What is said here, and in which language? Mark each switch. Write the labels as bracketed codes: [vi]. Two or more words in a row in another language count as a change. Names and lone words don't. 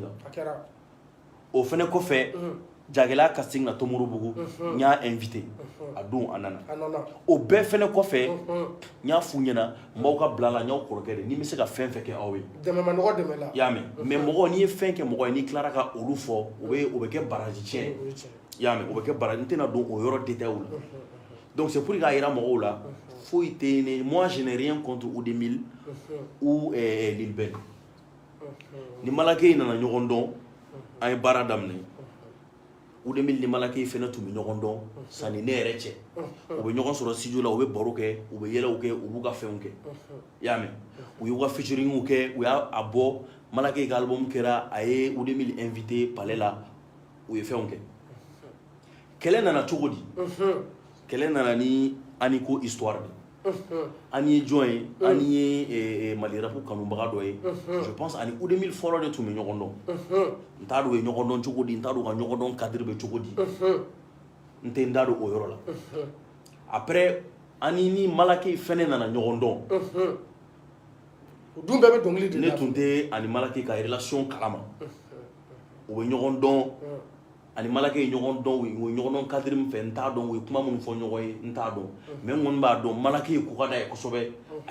[bm] kan o fɛnɛ kɔfɛ Jagɛlɛya casting na Tomorobugu n y'a invité a don a nana o bɛɛ fɛnɛ kɔfɛ n y'a f'u ɲɛna n b'aw ka bila la n y'aw kɔrɔkɛ de ni n bɛ se ka fɛn fɛn kɛ aw ye i y'a mɛn mais mɔgɔ n'i ye fɛn kɛ mɔgɔ ye n'i tilara ka olu fɔ o bɛ kɛ baraji tiɲɛ i y'a mɛn o bɛ kɛ baraji n tɛna don o yɔrɔ détail la [fr] donc c'est pour [bm] k'a yira mɔgɔw la foyi tɛ ne [fr] moi je n'ai rien contre Udemil ou Lil Ben [bm] ni Malake nana ɲɔgɔn dɔn an ye baara daminɛ Udemil ni Malake fɛnɛ tun bɛ ɲɔgɔn dɔn sanni ne yɛrɛ cɛ u bɛ ɲɔgɔn sɔrɔ studio la u bɛ baro kɛ u bɛ yɛlɛw kɛ u b'u ka fɛnw kɛ i y'a mɛn u y'u ka featuringw kɛ u y'a bɔ Malake ka album kɛra a ye Udemil invité palais la u ye fɛnw kɛ kɛlɛ nana cogo di kɛlɛ nana ni ani ko [fr] histoire de [bm] ani ye jɔn ye ani ye Mali rap kanubaga dɔ ye [fr] je pense [bm] ani Udemil fɔlɔ de tun bɛ ɲɔgɔn dɔn n t'a dɔn u ye ɲɔgɔn dɔn cogo di n t'a dɔn u ka ɲɔgɔn dɔn cadre bɛ cogo di n tɛ n da don o yɔrɔ la après ani ni Malake fɛnɛ nana ɲɔgɔn dɔn o dun bɛɛ bɛ dɔnkili de la ne tun tɛ ani Malake ka relation kalama u bɛ ɲɔgɔn dɔn ani Malake ye ɲɔgɔn dɔn u ye ɲɔgɔn dɔn cadre min fɛ n t'a dɔn u ye kuma minnu fɔ ɲɔgɔn ye n t'a dɔn mais n kɔni b'a dɔn Malake ye ko ka d'a ye kosɛbɛ a